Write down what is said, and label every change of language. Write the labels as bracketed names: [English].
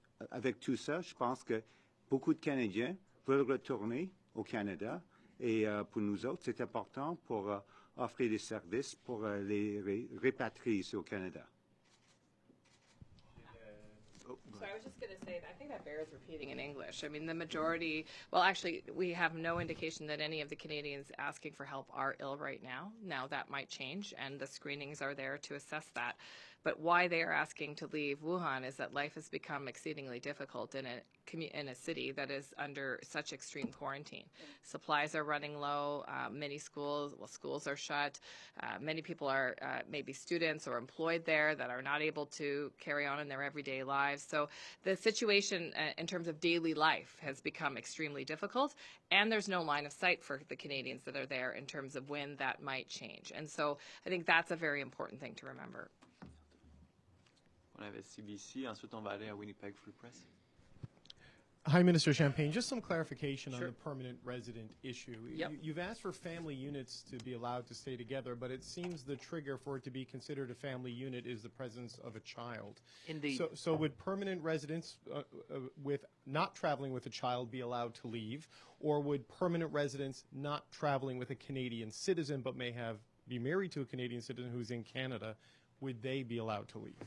[French] Avec tout ça, je pense que beaucoup de Canadiens veulent retourner au Canada et pour nous autres, c'est important pour offrir des services pour les répatrier ici au Canada. [English] So I was just going to say, I think that bears repeating in English. I mean, the majority, well, actually, we have no indication that any of the Canadians asking for help are ill right now. Now that might change, and the screenings are there to assess that. But why they are asking to leave Wuhan is that life has become exceedingly difficult in a city that is under such extreme quarantine. Supplies are running low. Many schools are shut. Many people are maybe students or employed there that are not able to carry on in their everyday lives. So the situation in terms of daily life has become extremely difficult, and there's no line of sight for the Canadians that are there in terms of when that might change. And so I think that's a very important thing to remember. [French] On avait CBC, ensuite on va aller à Winnipeg Free Press. [English] Hi, Minister Champagne. Just some clarification Sure. on the permanent resident issue. Yep. You've asked for family units to be allowed to stay together, but it seems the trigger for it to be considered a family unit is the presence of a child. Indeed. So would permanent residents with not traveling with a child be allowed to leave, or would permanent residents not traveling with a Canadian citizen but may be married to a Canadian citizen who's in Canada, would they be allowed to leave?